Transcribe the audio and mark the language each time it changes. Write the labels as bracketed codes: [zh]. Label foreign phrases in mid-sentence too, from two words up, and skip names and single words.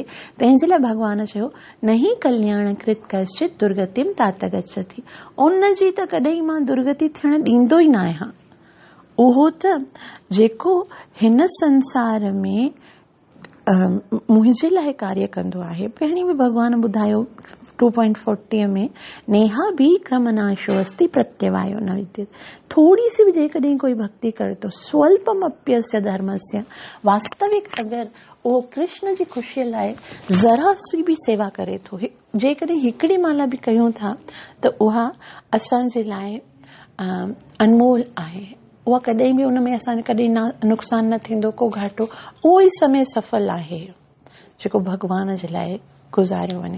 [sd] तंहिंजे लाइ भॻवान चयो, [sa] न ही कल्याणकृत कश्चित दुर्गतिम तात गच्छति। [sd] उन जी त कॾहिं मां दुर्गति थियण ॾींदो ई न आहियां। उहो त जेको हिन संसार में मुंहिंजे लाइ कार्य कंदो आहे। पहिरीं बि भॻवान ॿुधायो 2.40 में, [sa] नेहा बि क्रमनाशो अस्ति प्रत्यवायो न विद्यते। [hi] थोड़ी सी भी [sd] जेकॾहिं कोई भक्ति करे तो [sa] स्वल्पमप्यस्य धर्मस्य, [sd] वास्तविक अगरि उहो कृष्ण जी ख़ुशीअ लाइ ज़रा सी बि सेवा करे थो, जेकॾहिं हिकिड़ी माला बि कयूं था त उहा असांजे लाइ अनमोल आहे। उहा कॾहिं बि उन में असांखे कॾहिं नुक़सान न थींदो, को घाटो, उहो ई समय सफल आहे जेको भॻवान जे लाइ गुज़ारियो वञे।